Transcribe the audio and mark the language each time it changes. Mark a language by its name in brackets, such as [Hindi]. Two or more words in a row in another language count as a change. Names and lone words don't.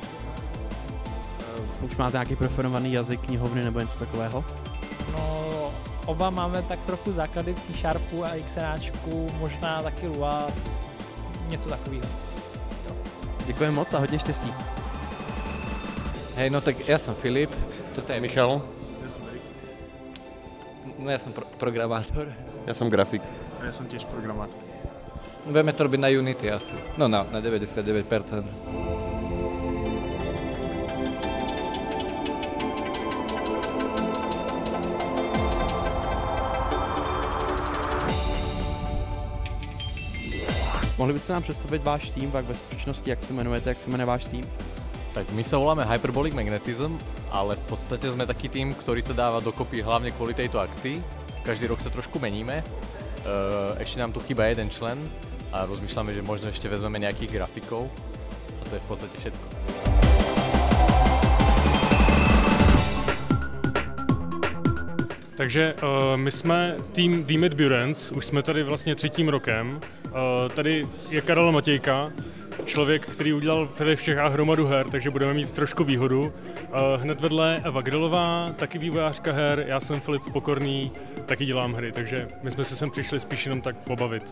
[Czech] Už máte nějaký preferovaný jazyk, knihovny nebo něco takového? No, oba máme tak trochu základy v C Sharpu a XNAčku, možná taky Lua, něco takového. Děkujeme moc a hodně štěstí. [Slovak] Hej, no tak ja som Filip, toto je Michal. Ja som Erik. No ja som programátor. Ja som grafik. A ja som tiež programátor. Budeme to robiť na Unity asi. No na 99%. [Czech] Mohli byste nám představit váš tým, tak ve skutečnosti, jak se jmenujete, jak se jmenuje váš tým? [Slovak] Tak my sa voláme Hyperbolic Magnetism, ale v podstate sme taký tým, ktorý sa dáva dokopy hlavne kvôli tejto akcii. Každý rok sa trošku meníme. Ešte nám tu chýba jeden člen a rozmýšľame, že možno ešte vezmeme nejakých grafikov a to je v podstate všetko. [Czech] Takže my jsme tým Demet Burens, už jsme tady vlastně 3. rokem. Tady je Karel Matějka, člověk, který udělal tady v Čechách hromadu her, takže budeme mít trošku výhodu. Hned vedle Eva Grilová, taky vývojářka her, já jsem Filip Pokorný, taky dělám hry, takže my jsme se sem přišli spíš jenom tak pobavit.